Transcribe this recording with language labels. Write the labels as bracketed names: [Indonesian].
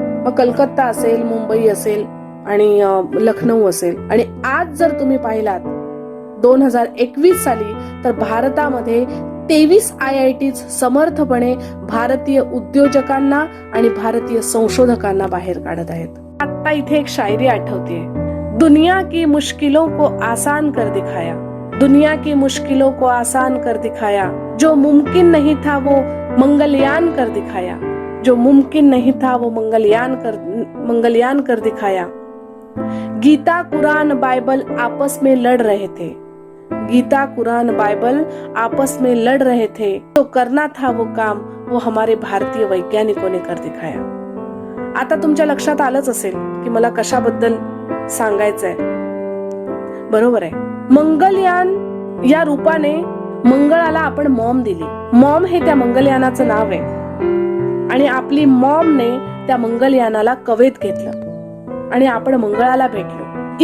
[Marathi] मग कलकत्ता असेल, मुंबई असेल आणि लखनौ असेल. आणि आज जर तुम्ही पाहिलात 2021 साली, तर भारतामध्ये 23 IITs समर्थपणे भारतीय उद्योजकांना आणि भारतीय संशोधकांना बाहेर काढत आहेत. आता इथे एक शायरी आठवते, [Hindi] दुनिया की मुश्किलों को आसान कर दिखाया, दुनिया की मुश्किलों को आसान कर दिखाया, जो मुमकिन नहीं था वो मंगलयान कर दिखाया, जो मुमकिन नहीं था वो मंगलयान कर दिखाया. गीता कुरान बाइबल आपस में लड़ रहे थे, गीता कुरान बाइबल आपस में लड़ रहे थे, तो करना था वो काम वो हमारे भारतीय वैज्ञानिकों ने कर दिखाया. [Marathi] आता तुमच्या लक्षात आलंच असेल की मला कशाबद्दल सांगायचंय. बरोबर आहे, मंगलयान या रूपाने मंगळाला आपण मॉम दिली. मॉम हे त्या मंगलयानाचं नाव आहे. आणि आपली मॉमने त्या मंगलयानाला कवेत घेतलं आणि आपण मंगळाला भेटलो.